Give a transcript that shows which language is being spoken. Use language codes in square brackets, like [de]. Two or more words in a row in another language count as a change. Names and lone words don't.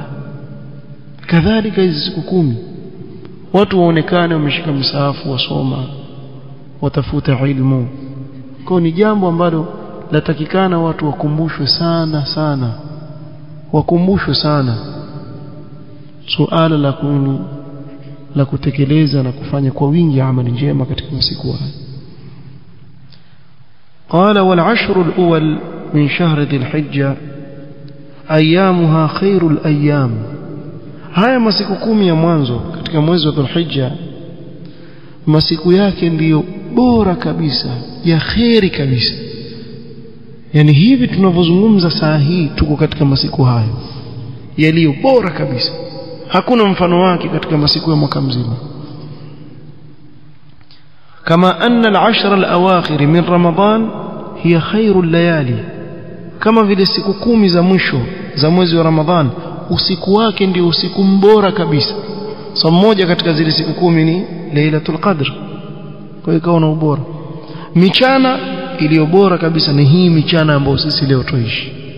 [sw] Kadhalika hizi siku 10 watu waonekane wameshika msahafu, wasoma, watafuta ilmu. Kwa ni jambo ambalo latakikana watu wakumbushwe sana sana, wakumbushwe sana suala la kutekeleza na kufanya kwa wingi amali njema katika masiku haya. [ar] قال والعشر الأول من شهر ذي الحجة أيامها خير الأيام. [sw] haya masiku 10 ya mwanzo katika mwezi wa Dhulhijja, masiku yake ndiyo bora kabisa, ya khairi kabisa. Yani hivi tunavyozungumza saa hii tuko katika masiku hayo yaliyo bora kabisa, hakuna mfano wake katika masiku ya mwaka mzima. [ar] كما أن العشر الأواخر من رمضان هي خير الليالي, [sw] kama vile siku 10 za mwisho za mwezi wa Ramadhan usiku wake ndio usiku mbora kabisa. So mmoja katika zile siku 10 ni Lailatul Qadr, kwa hiyo kaona ubora. Michana iliyo bora kabisa ni hii michana ambayo sisi leo tuishi.